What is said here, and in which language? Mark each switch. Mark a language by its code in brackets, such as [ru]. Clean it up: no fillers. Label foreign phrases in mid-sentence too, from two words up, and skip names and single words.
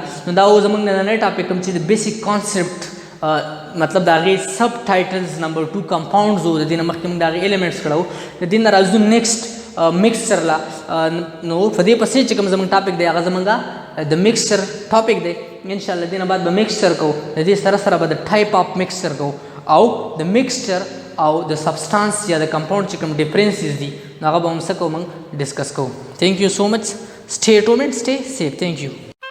[ps] نو دا اوس زموږ نننی ټاپک کوم چې د [en] basic concept [ps] مطلب د هغې [en] sub titles number 2 compounds [ps] و د دې نه مخکې موږ د هغې ایلیمنټس کړه د دې نه راځو [en] next mixture [ps] لا نو په دې پسې چې کوم زموږ ټاپک دی هغه زموږ د مکسچر ټاپک دی انشاءالله دې نه بعد به مکسچر کوو د دې سره سره به د [en] type of mixture [ps] کوو او د مکسچر او د سبسټانس یا د کمپاونډ چې کوم ډفرنسز دي نو هغه به هم څه کوو موږ ډسکس کوو. [en] thank you so much. Stay at home and stay safe. Thank you.